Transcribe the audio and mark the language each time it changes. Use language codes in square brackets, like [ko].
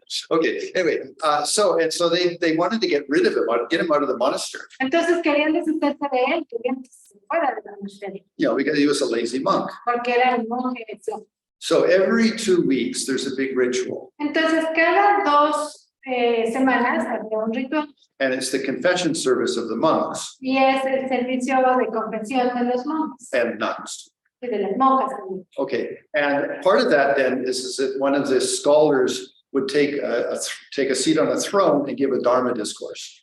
[en] Okay, anyway, so they wanted to get rid of him, get him out of the monastery. [es] Entonces querían deshacerse de él, querían que se fuera del monasterio, [en] You know, because he was a lazy monk. [es] porque era un monje. [en] So every 2 weeks, there's a big ritual. [es] Entonces cada 2 semanas había un ritual [en] and it's the confession service of the monks [es] y es el servicio de confesión de los monjes [en] and nuns. [es] y de las monjas también. [en] Okay, and part of that then is that one of the scholars would take a seat on a throne and give a Dharma discourse.